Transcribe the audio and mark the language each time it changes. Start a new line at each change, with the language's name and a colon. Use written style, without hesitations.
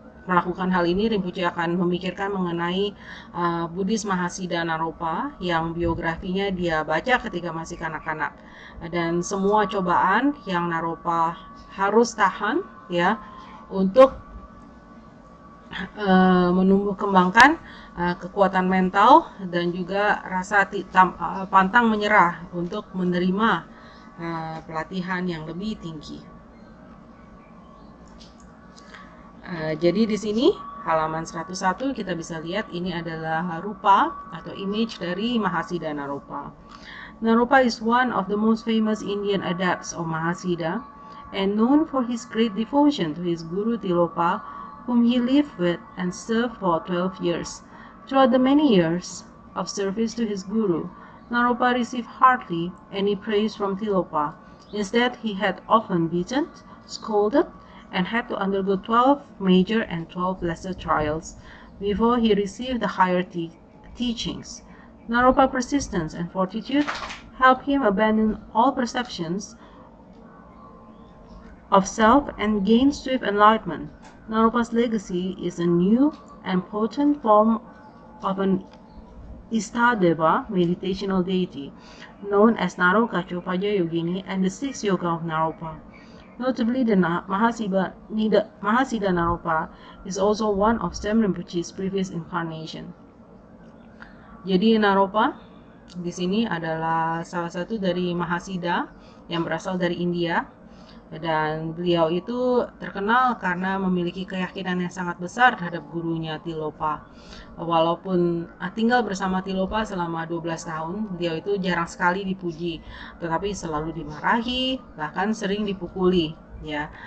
Indonesian: melakukan hal ini, Rinpoche akan memikirkan mengenai Buddhis Mahasiddha Naropa yang biografinya dia baca ketika masih kanak-kanak, dan semua cobaan yang Naropa harus tahan ya untuk menumbuh kembangkan kekuatan mental dan juga rasa pantang menyerah untuk menerima pelatihan yang lebih tinggi. Jadi di sini halaman 101 kita bisa lihat ini adalah rupa atau image dari Mahasiddha Naropa.
English: Naropa is one of the most famous Indian adepts of Mahasiddha and known for his great devotion to his guru Tilopa, whom he lived with and served for 12 years. Throughout the many years of service to his guru, Naropa received hardly any praise from Tilopa. Instead, he had often beaten, scolded, and had to undergo 12 major and 12 lesser trials before he received the higher teachings. Naropa's persistence and fortitude helped him abandon all perceptions of self and gain swift enlightenment. Naropa's legacy is a new and potent form of an Istadeva meditational deity known as Narokacho Pajayogini and the sixth yoga of Naropa. Notably, the Mahasiddha Naropa is also one of Sem Rinpoche's previous incarnation.
Indonesian: Jadi Naropa di sini adalah salah satu dari Mahasiddha yang berasal dari India, dan beliau itu terkenal karena memiliki keyakinan yang sangat besar terhadap gurunya Tilopa. Walaupun tinggal bersama Tilopa selama 12 tahun, beliau itu jarang sekali dipuji, tetapi selalu dimarahi, bahkan sering dipukuli ya.